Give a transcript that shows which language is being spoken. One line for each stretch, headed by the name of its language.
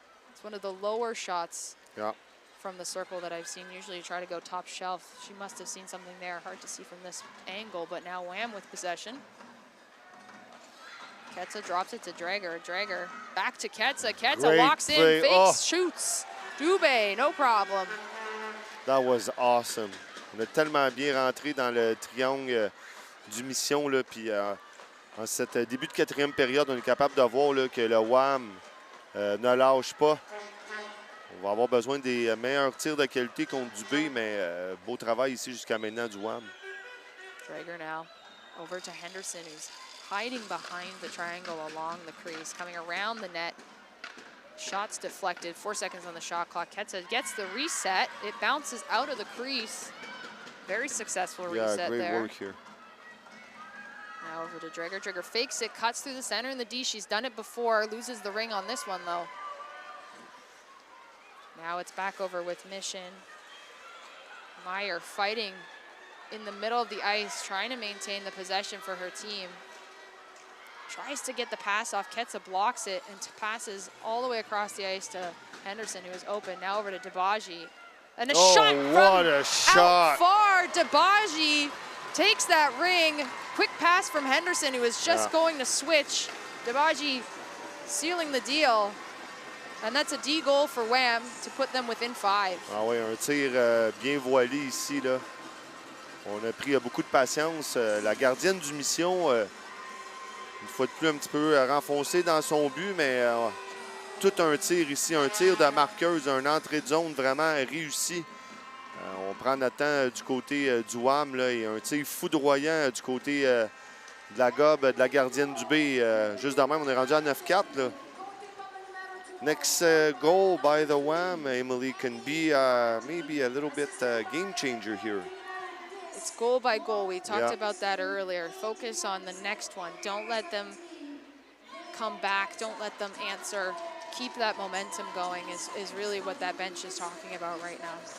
English: It's one of the lower shots from the circle that I've seen. Usually you try to go top shelf. She must have seen something there, hard to see from this angle, but now Wham with possession. Ketsa drops it to Drager. Drager back to Ketsa. Ketsa walks in, fakes, shoots. Dubé, no problem. That was awesome.
French: On a tellement bien rentré dans le triangle du mission, là, puis en cette début de quatrième période, on est capable de voir là, que le Wham ne lâche pas. On va avoir besoin des meilleurs tirs de qualité contre Dubé, mais beau travail ici jusqu'à maintenant du Wham.
English: Drager now over to Henderson, who's hiding behind the triangle along the crease, coming around the net. Shots deflected, 4 seconds on the shot clock. Ketsa gets the reset. It bounces out of the crease. Very successful reset there. Yeah, great work here. Now over to Drager. Drager fakes it, cuts through the center in the D. She's done it before, loses the ring on this one though. Now it's back over with Mission. Meyer fighting in the middle of the ice, trying to maintain the possession for her team. Tries to get the pass off. Ketsa blocks it and passes all the way across the ice to Henderson, who is open. Now over to Debaji. And a shot from out far. Debaji takes that ring. Quick pass from Henderson, who is just going to switch. Debaji sealing the deal. And that's a D goal for Wham to put them within 5.
French: Ah oui, un tir bien voilé ici, là. On a pris beaucoup de patience. La gardienne du mission, une fois de plus, un petit peu renfoncée dans son but, mais tout un tir ici, un tir de marqueuse, une entrée de zone vraiment réussi. On prend notre temps du côté du Wham, là, et un tir foudroyant du côté de la gobe de la gardienne du B. Juste de même, on est rendu à 9-4. Là.
English: Next goal by the Wham, Emily, can be maybe a little bit game changer here. It's goal by goal. We talked about that earlier. Focus on the next one. Don't let them come back. Don't let them answer. Keep that momentum going is really what that bench is talking about right now.